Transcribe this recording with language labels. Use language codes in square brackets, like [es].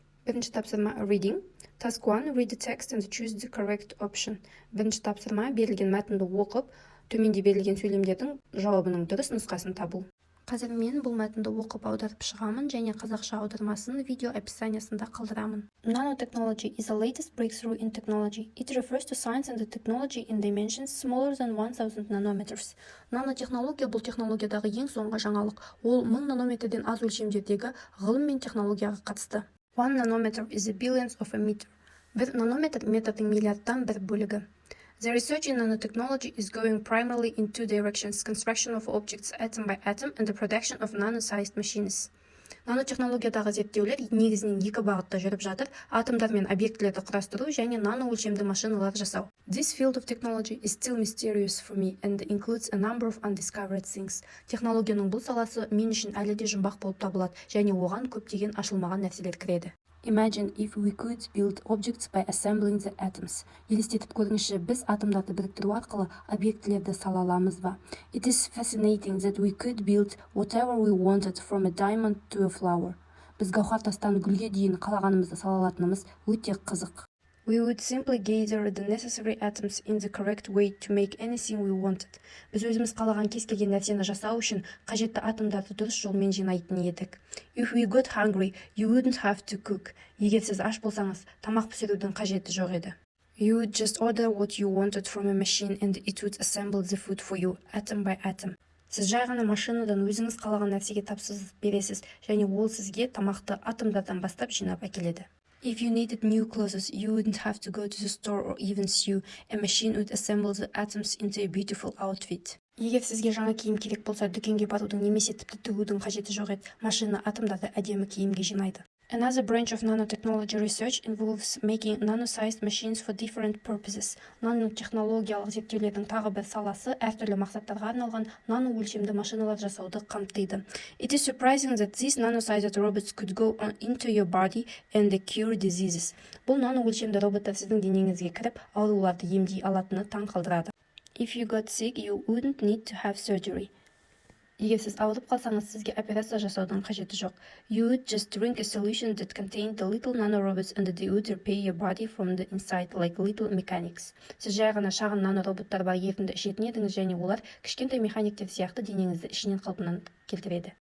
[kk] Бірінші тапсырма Reading. [en] Task 1. Read the text and choose the correct option. [kk] Бірінші тапсырма берілген мәтінді оқып, төменде берілген сөйлемдердің жауабының дұрыс нұсқасын табу. Қазір мен бұл мәтінді оқып аударып шығамын және қазақша аудармасын видео описаниясында қалдырамын. [en] Nanotechnology is the latest breakthrough in technology. It refers to science and the technology in dimensions smaller than 1000 nanometers. [kk] Нанотехнология бұл технологиядағы ең соңғы жаңалық. Ол 1000 нанометрден аз өлшемдердегі ғылым мен технологияға қатысты. [en] 1 nanometer is a billionth of a meter. [kk] 1 нанометр метрдің миллиардтан бір бөлігі. [en] The research in nanotechnology is going primarily in two directions: construction of objects atom by atom and the production of nano-sized machines. [kk] Нанотехнологиядағы зерттеулер негізінен екі бағытта жүріп жатыр: атомдар мен объектілерді құрастыру және нано өлшемді машиналар жасау. [en] This field of technology is still mysterious for me and includes a number of undiscovered things. [kk] Технологияның бұл саласы мен үшін әлі де жұмбақ болып табылады және оған көптеген ашылмаған нәрселер кіреді. [en] Imagine if we could build objects by assembling the atoms. [kk] Елестетіп көріңізші, біз атомдарды біріктіру арқылы объектілерді сала аламыз ба? [en] It is fascinating that we could build whatever we wanted from a diamond to a flower. [kk] Біз гауһар тастан гүлге дейін қалағанымызды сала алатынымыз өте қызық. [en] We would simply gather the necessary atoms in the correct way to make anything we wanted. [kk] Біз өзіміз қалаған кез келген нәрсені жасау үшін қажетті атомдарды дұрыс жолмен жинайтын едік. [en] If we got hungry, you wouldn't have to cook. [kk] Егер сіз аш болсаңыз, тамақ пісірудің қажеті жоқ еді. [en] You would just order what you wanted from a machine and it would assemble the food for you, atom by atom. [kk] Сіз жай ғана машинадан өзіңіз қалаған нәрсеге тапсырыс бересіз және ол сізге тамақты атомдардан бастап жинап әкеледі. [en] If you needed new clothes, you wouldn't have to go to the store or even sew. A machine would assemble the atoms into a beautiful outfit. [kk] Егер сізге жаңа киім керек болса, дүкенге барудың немесе тіпті тігудің қажеті жоқ еді. Машина атомдарды әдемі киімге жинайды. [en] Another branch of nanotechnology research involves making nano-sized machines for different purposes. [kk] Нанотехнологиялық зерттеулердің тағы бір саласы әртүрлі мақсаттарға арналған нано өлшемді машиналар жасауды қамтиды. [en] It is surprising that these nano-sized robots could go into your body and cure diseases. [kk] Бұл нано өлшемді роботтар сіздің денеңізге кіріп, ауруларды емдей алатыны таң қалдырады. [en] If you got sick, you wouldn't need to have surgery. [kk] Егер сіз ауырып қалсаңыз, сізге операция жасаудың қажеті жоқ. [en] You would just drink a solution that contained the little nanorobots and they would repair your body from the inside like little mechanics. [kk] Сіз жай ғана шағын нанороботтар бар ерітінді ішетін едіңіз және олар кішкентай механиктер сияқты денеңізді ішінен қалпынан келтіреді.